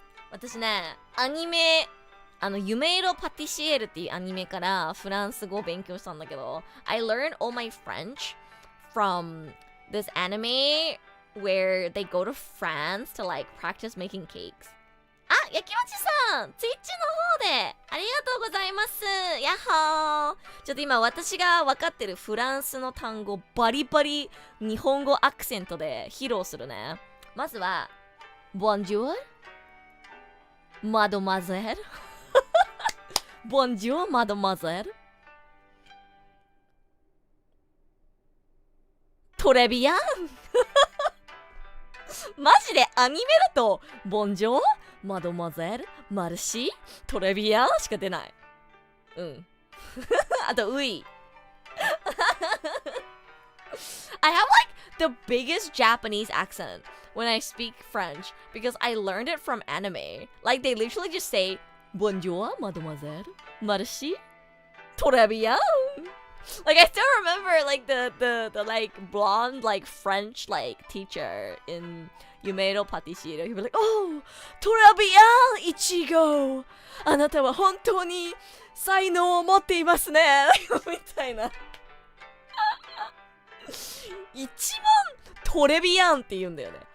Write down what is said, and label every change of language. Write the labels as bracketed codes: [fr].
[ja] 私ね、アニメ、夢色パティシエールっていうアニメからフランス語を勉強したんだけど、 [en] I learned all my French from this anime where they go to France to like practice making cakes. [ja] あ、焼きもちさん、ツイッチの方でありがとうございます。やっほー。ちょっと今私が分かってるフランスの単語バリバリ日本語アクセントで披露するね。まずは [fr] Bonjour Mademoiselle Bonjour Mademoiselle Très bien [ja] マジでアニメだと [fr] Bonjour Mademoiselle Merci Très bien [ja] しか出ない。うん。 [en] あと Oui I have like the biggest Japanese accent when I speak French because I learned it from anime. Like they literally just say [fr] Bonjour Mademoiselle Merci Très bien. [en] Like I still remember like the like blonde like French like teacher in Yumeiro Patisserie. He'd be like, [fr] "Oh, très bien, [en] Ichigo. [ja] あなたは本当に才能を持っていますね." みたいな。一番トレビアンって言うんだよね。